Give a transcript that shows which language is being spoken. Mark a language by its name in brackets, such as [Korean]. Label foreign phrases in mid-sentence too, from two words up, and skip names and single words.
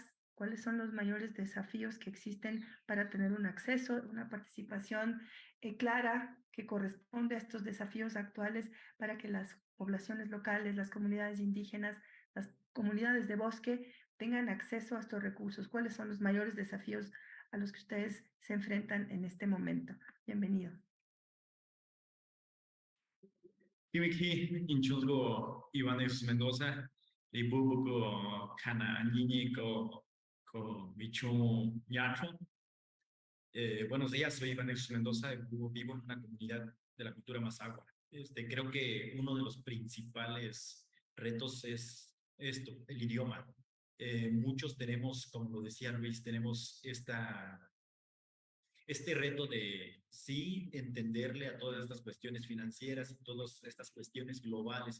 [Spanish] ¿Cuáles son los mayores desafíos que existen para tener un acceso, una participación clara que corresponde a estos desafíos actuales para que las poblaciones locales, las comunidades indígenas, las comunidades de bosque tengan acceso a estos recursos? ¿Cuáles son los mayores desafíos a los que ustedes se enfrentan en este momento? Bienvenido. [Central Mazahua] Kimiki, Inchusgo, Ivanes Mendoza, Libubuko, Kana, Niñico, Michu, Yacho. [Spanish] Buenos días, soy Ivanes Mendoza, vivo en una comunidad de la cultura Mazahua. Creo que uno de los principales retos es esto, el idioma. Muchos tenemos, como lo decía Luis, tenemos este reto de sí entenderle a todas estas cuestiones financieras y todas estas cuestiones globales y